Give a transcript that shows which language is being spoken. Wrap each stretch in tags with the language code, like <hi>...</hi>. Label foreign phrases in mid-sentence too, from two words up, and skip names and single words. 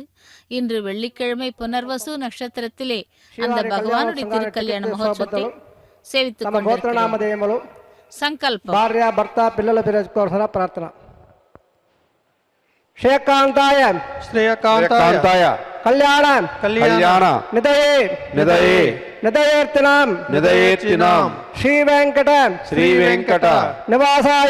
<ta>இன்று வெள்ளிக்கிழமை புனர்வசு நட்சத்திரத்திலே அந்த பகவானுடைய திருக்கல்யாண மகோத்சவத்தை சேவித்துக் கொண்டிருக்கிறோம்.</ta> <te>సంకల్పం భార్య భర్త పిల్లల పేరుకోవాల్సిన ప్రార్థన.</te> <sa>శ్రేయకాంతాయ శ్రేయకాంతాయ కళ్యాణ కళ్యాణ నిదయే నిదయే నిదయేర్తినాం నిదయేర్తినాం శ్రీ వెంకట నివాసాయ</sa>